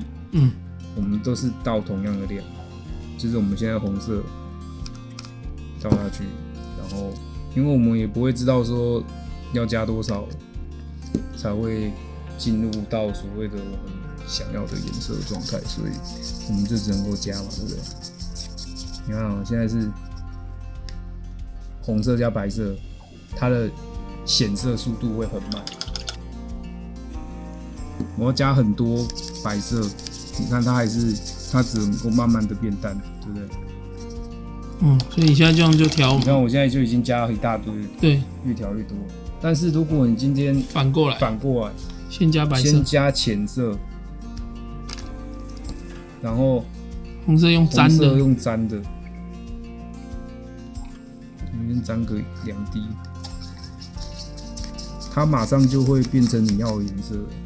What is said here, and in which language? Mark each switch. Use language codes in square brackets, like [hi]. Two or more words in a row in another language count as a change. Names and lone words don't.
[zh] 我們都是倒同樣的量，就是我們现在紅色倒下去，然後因为我們也不會知道說要加多少才會進入到所謂的我們想要的顏色狀態，所以我們就只能夠加嘛，對不對？你看喔，現在是紅色加白色，它的顯色速度會很慢。我要加很多白色，你看它只能夠慢慢的变淡，对不对？所以你现在這樣就調。你看我現在就已經加了一大堆，對，越調越多。但是如果你今天反過來，先加白色，先加淺色，然後紅色用沾的，先沾個2滴，它馬上就會變成你要的顏色。